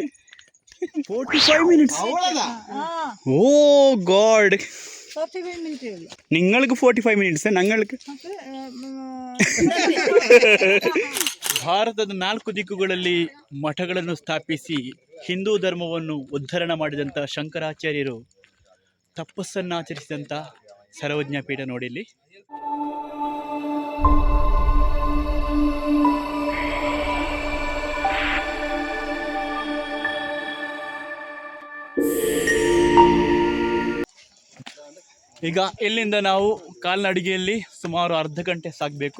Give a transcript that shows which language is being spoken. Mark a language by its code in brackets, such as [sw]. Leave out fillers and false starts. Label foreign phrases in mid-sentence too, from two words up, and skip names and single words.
[en] 45 minutes. Oh God. 45 minutes. [ml] നിങ്ങൾക്ക് 45 minutes, ഞങ്ങൾക്ക് [kn] ಭಾರತದ 4 ದಿಕ್ಕುಗಳಲ್ಲಿ ಮಠಗಳನ್ನು ಸ್ಥಾಪಿಸಿ ಹಿಂದೂ ಧರ್ಮವನ್ನು ಉದ್ಧರಣ ಮಾಡಿದಂಥ ಶಂಕರಾಚಾರ್ಯರು ತಪಸ್ಸನ್ನಾಚರಿಸಿದಂಥ ಸರ್ವಜ್ಞ ಪೀಠ ನೋಡಿ ಇಲ್ಲಿ. ಈಗ ಇಲ್ಲಿಂದ ನಾವು ಕಾಲ್ನಡಿಗೆಯಲ್ಲಿ ಸುಮಾರು ಅರ್ಧ ಗಂಟೆ ಸಾಗಬೇಕು.